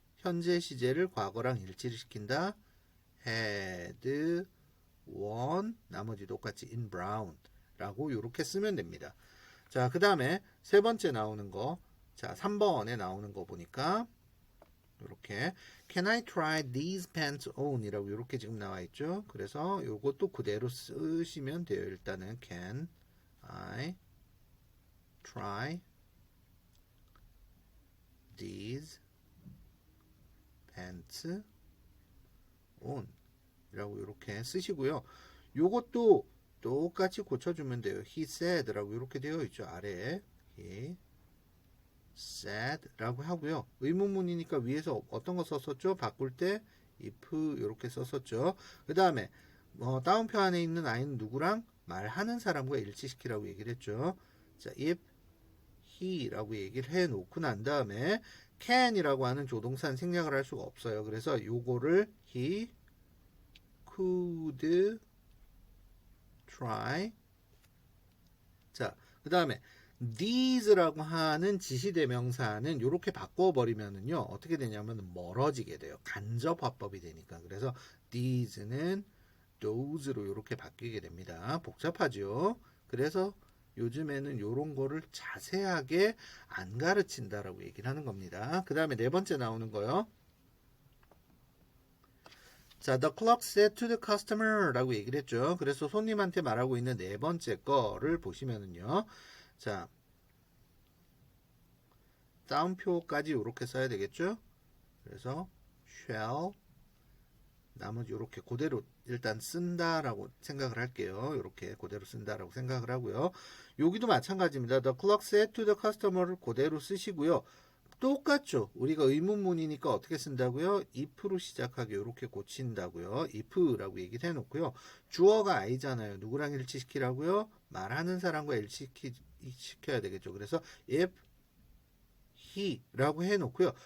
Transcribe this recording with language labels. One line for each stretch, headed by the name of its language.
Korean: 현재 시제를 과거랑 일치를 시킨다.
English: had one
Korean: 나머지 똑같이
English: in brown
Korean: 라고 이렇게 쓰면 됩니다. 자, 그 다음에 세 번째 나오는 거. 자, 3번에 나오는 거 보니까 이렇게
English: Can I try these pants on?
Korean: 이라고 이렇게 지금 나와 있죠. 그래서 이것도 그대로 쓰시면 돼요. 일단은
English: Can I try these pants on
Korean: 이라고 이렇게 쓰시고요. 요것도 똑같이 고쳐주면 돼요.
English: He said
Korean: 라고 이렇게 되어 있죠. 아래에
English: He said
Korean: 라고 하고요. 의문문이니까 위에서 어떤 거 썼었죠? 바꿀 때 if 이렇게 썼었죠. 그 다음에 다운표 안에 있는 I는 누구랑? 말하는 사람과 일치시키라고 얘기를 했죠. 자,
English: if he
Korean: 라고 얘기를 해 놓고 난 다음에 can 이라고 하는 조동사는 생략을 할 수가 없어요. 그래서 요거를
English: he could try.
Korean: 자, 그 다음에 these라고 하는 지시대명사는 이렇게 바꿔버리면은요 어떻게 되냐면 멀어지게 돼요. 간접화법이 되니까. 그래서 these는 those로 이렇게 바뀌게 됩니다. 복잡하죠. 그래서 요즘에는 이런 거를 자세하게 안 가르친다라고 얘기를 하는 겁니다. 그 다음에 네 번째 나오는 거요. 자,
English: the clerk said to the customer
Korean: 라고 얘기를 했죠. 그래서 손님한테 말하고 있는 네 번째 거를 보시면은요. 자, 다운표까지 이렇게 써야 되겠죠. 그래서 shall 나머지 이렇게 그대로 일단 쓴다라고 생각을 할게요. 이렇게 그대로 쓴다라고 생각을 하고요. 여기도 마찬가지입니다.
English: The clerk said to the customer
Korean: 를 그대로 쓰시고요. 똑같죠. 우리가 의문문이니까 어떻게 쓴다고요? if로 시작하게 이렇게 고친다고요. if라고 얘기를 해놓고요. 주어가 I잖아요. 누구랑 일치시키라고요? 말하는 사람과 일치시켜야 되겠죠. 그래서
English: if he
Korean: 라고 해놓고요.